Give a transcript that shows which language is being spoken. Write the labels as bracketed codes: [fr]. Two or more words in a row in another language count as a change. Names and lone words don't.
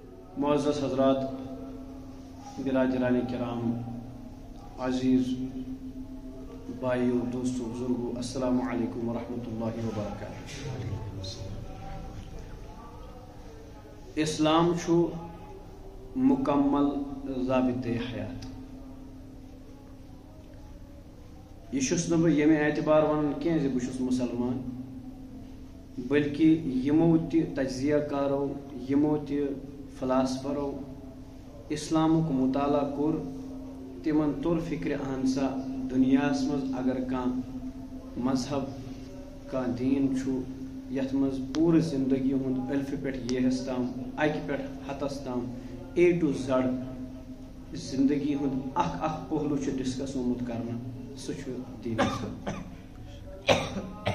[ur] معزز حضرات، برادران کرام، عزیز بھائیو، دوستو، بزرگو، [ar] السلام علیکم ورحمۃ اللہ وبرکاتہ۔ [ks] اسلام چھو مکمل ضابطہ حیات۔ یہ چھس نہ بہ یمہ اعتبار ونان کی زِ بہ چھس مسلمان، بلکہ یمو تہ تجزیہ کارو، یمو تہ فلاسفرو اسلامک مطالعہ کور، تمن تور فکر اہن سا دنیاس مز اگر کان مذہب کان دین چھو یتھ مز پور زندگی ہند الف پہ یہس تام، اکہ پہ ہتس تام، [en] A to Z [ks] زندگی ہند اخ پہلو ڈسکس آمت کرنا، سہ دین اسلام۔